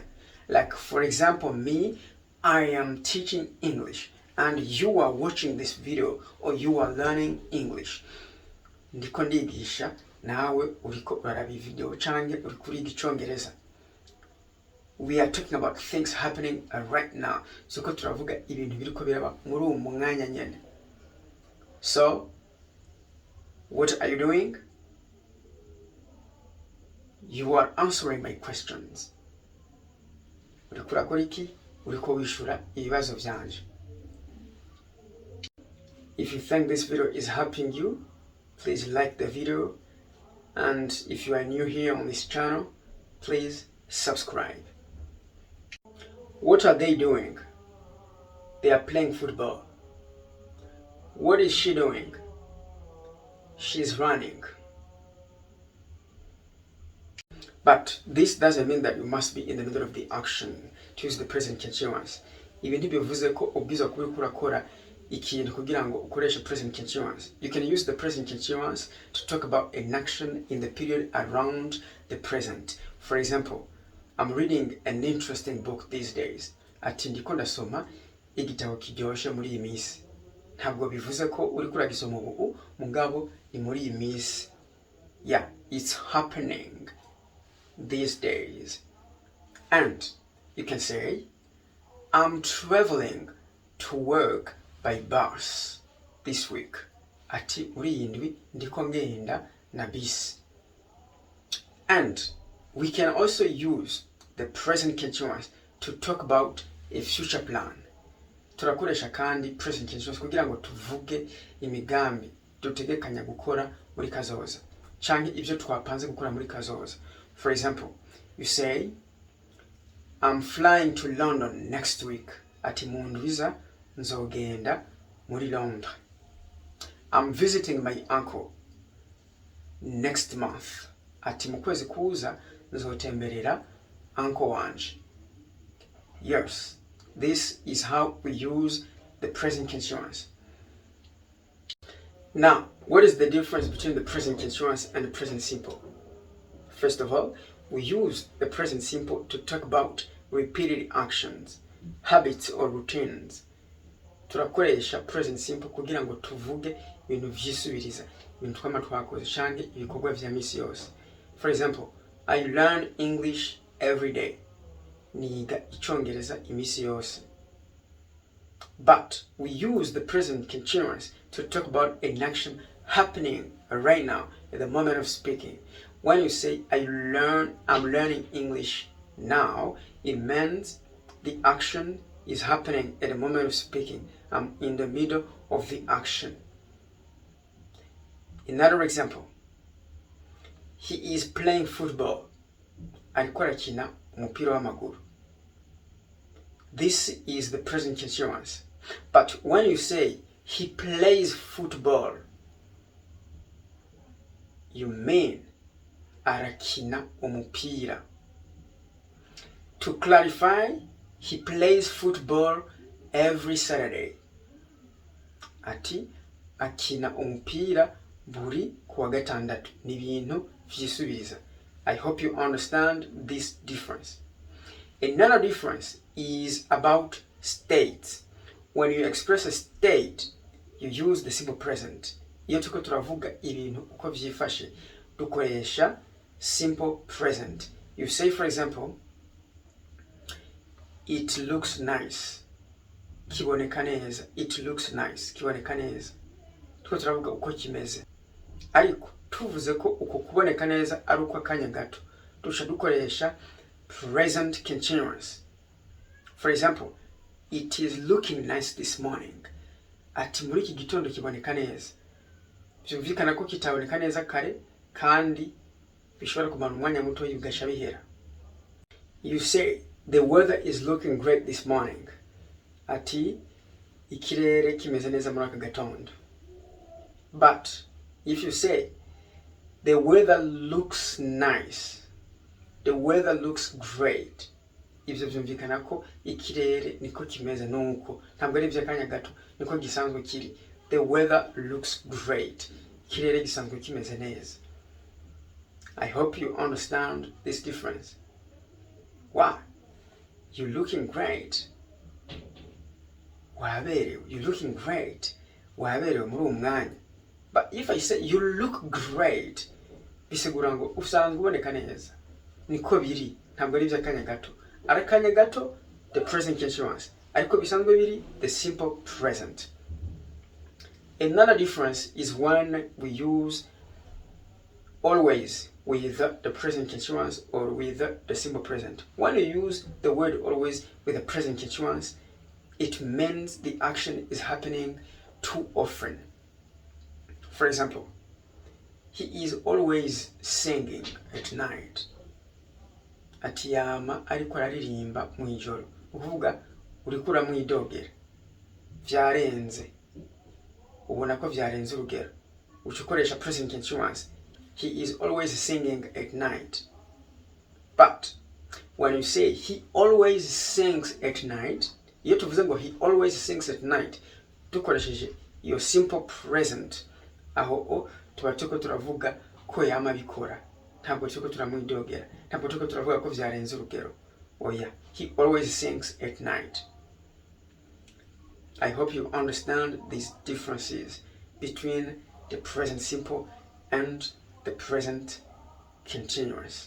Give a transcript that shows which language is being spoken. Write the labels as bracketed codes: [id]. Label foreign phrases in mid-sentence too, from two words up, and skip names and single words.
[en] Like for example, me, I am teaching English and you are watching this video or you are learning English. [rn] Ndiko ndigisha nawe uriko uraraba video canke uriko uriga icongereza. [en] We are talking about things happening right now. [rn] So ko turavuga ibintu biriko biraba muri uwo mwanya nyene. [en] So, what are you doing? You are answering my questions. [rn] Uriko urakora iki? Uriko wishura ibibazo vyanje. [en] If you think this video is helping you, please like the video And if you are new here on this channel, please subscribe. What are they doing? They are playing football. What is she doing? She's running. But this doesn't mean that you must be in the middle of the action to use the present continuous. [rn] Ibi ntibivuze ko ubwiza kuba uriko urakora ikintu kugira ngo ukoreshe [en] present continuous. You can use the present continuous to talk about an action in the period around the present. For example, I'm reading an interesting book these days. [rn] Ati ndiko ndasoma igitabo kiryoshe muri iyi minsi. Ntabwo bivuze ko uriko uragisoma ubu mugabo ni muri iyi minsi. [en] Yeah, it's happening these days. And you can say, I'm traveling to work by bus this week. [rn] Ati uri iyi ndwi ndiko ngenda na bisi. [en] And we can also use the present continuous to talk about a future plan. [rn] Turakoresha kandi [en] present continuous [rn] kugira ngo tuvuge imigambi dutegekanya gukora muri kazoza canke ivyo twapanze gukora muri kazoza. [en] For example, you say, I'm flying to London next week. [rn] Ati mu ndwiza nzogenda muri Londres. [en] I'm visiting my uncle next month. [rn] Ati mu kwezi kuza nzotemberera uncle wanje. [en] Yes, this is how we use the present continuous. Now, what is the difference between the present continuous and the present simple? First of all, we use the present simple to talk about repeated actions, habits or routines. [rn] Turakoresha [en] present simple [rn] kugira ngo tuvuge ibintu vyisubiriza, ibintu twama twakoze canke ibikorwa vya misi yose. [en] For example, I learn English every day. [rn] Niga icongereza imisi yose. [en] But we use the present continuous to talk about an action happening right now at the moment of speaking. When you say I'm learning English now, it means the action is happening at the moment of speaking. I'm in the middle of the action. Another example. He is playing football. [rn] Ariko arakina umupira w'amaguru. [en] This is the present continuous. But when you say he plays football, you mean [rn] arakina umupira. [en] To clarify, he plays football every Saturday. [rn] Ati akina umupira buri kuwa gatandatu. Ni ibintu vyisubiriza. [en] I hope you understand this difference. Another difference is about state. When you express a state, you use the simple present. [rn] Iyo tuko turavuga ibintu uko vyifashe, dukoresha [en] simple present. You say, for example, it looks nice. [rn] Kiboneka neza. [en] It looks nice. [rn] Kiboneka neza. Tuko turavuga uko kimeze. Ariko tuvuze ko uko kuboneka neza ari uko akanya gato, dusha dukoresha [en] present continuous. For example, it is looking nice this morning. [rn] Ati muri iki gitondo kiboneka neza. Byumvikana ko kitaboneka neza kare kandi bishobora kumara umwanya muto bigasha bihera. [en] You say the weather is looking great this morning. [rn] Ati ikirere kimeze neza muri aka gatondo. [en] But if you say the weather looks nice, the weather looks great, [rn] ibyo byumvikana ko ikirere niko kimeze nuko ntabwo ari by'akanya gato, niko gisanzwe kiri. [en] The weather looks great. [rn] Ikirere gisanzwe kimeze neza. [en] I hope you understand this difference. Wow, you're looking great. Waberewe, you're looking great. [rn] Waberewe muri umwanya. [en] But if I say you look great, [rn] bisigura ngo usanzwe uboneka neza. Niko biri, ntabwo ari by'akanya gato. Arakanya gato, [en] the present continuous. [rn] Ariko bisanzwe biri, [en] the simple present. Another difference is when we use always with the present continuous or with the simple present. When you use the word always with the present continuous, it means the action is happening too often. For example, he is always singing at night. [rn] Ati yama ariko araririmba mu ijoro. Ukuvuga uriko uramwidogera. Vyarenze. Ubona ko vyarenze urugero. Ukoresha [en] present continuous. He is always singing at night. But when you say he always sings at night, [rn] iyo tuvuze ngo [en] he always sings at night, [rn] dukoresheje iyo [en] simple present, [rn] aho tuba turiko turavuga ko yama bikora. Ntabwo turiko turamwidogera. Ntabwo turiko turavuga ko vyarenze urugero. Oya, [en] he always sings at night. I hope you understand these differences between the present simple and the present continuous.